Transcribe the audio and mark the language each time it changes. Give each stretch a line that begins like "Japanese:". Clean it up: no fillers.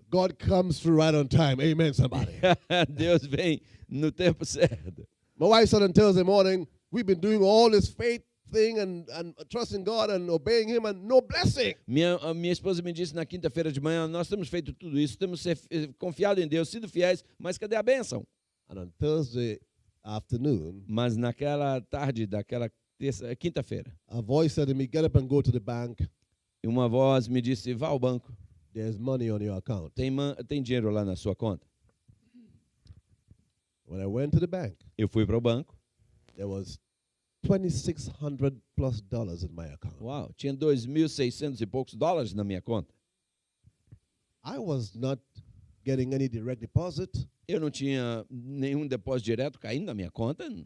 English: God comes through right on time. Amen, somebody.
Portuguese: Deus vem no tempo certo.
English: My wife said on Thursday morning, we've been doing all this faith thing and trusting God and obeying Him and no blessing.
Portuguese: A minha esposa me disse na quinta-feira de manhã, nós temos feito tudo isso, temos confiado em Deus, sido fiéis, mas cadê a bênção?
English: And on Thursday afternoon,
Portuguese: Mas naquela tarde daquela quinta-feira,
English: a voice said to me, get up and go to the bank.
Portuguese: uma voz me disse, vá ao banco,
English: There's money on your account.
Portuguese: tem dinheiro lá na sua conta.
English: When I went to the bank,
Portuguese: Eu fui para o banco,
English: there was $2,600+ in my account.
Portuguese: uau, tinha 2.600 e poucos dólares na minha conta.
English: I was not getting any direct deposit.
Portuguese: Eu não tinha nenhum depósito direto caindo na minha conta,